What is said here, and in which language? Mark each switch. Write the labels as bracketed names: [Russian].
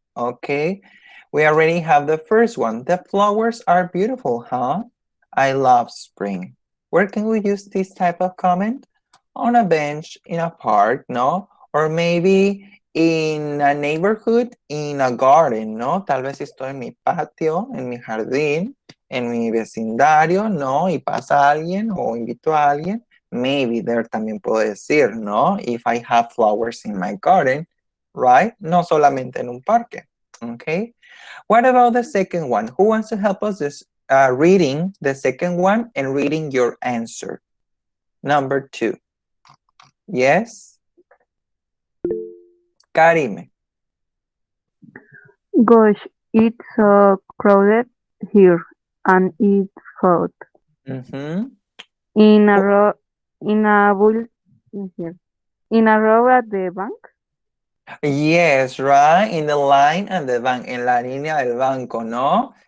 [English] Okay, we already have the first one. The flowers are beautiful, huh? I love spring. Where can we use this type of comment? On a bench in a park, no? Or maybe in a neighborhood, in a garden, ¿no? [Spanish] Tal vez estoy en mi patio, en mi jardín, en mi vecindario, ¿no? Y pasa alguien o invito a alguien. [English] Maybe there [Spanish] también puedo decir, ¿no? [English] If I have flowers in my garden, right? [Spanish] No solamente en un parque, [English] okay? What about the second one? Who wants to help us this, reading the second one and reading your answer? Number 2. Yes? Karime. Gosh, it's so crowded here and it's hot. Mm-hmm. In a row, in a bull, in here, in a row at the bank. Yes, right? In the line and the bank, [Spanish] en la línea del banco, [English] ¿no?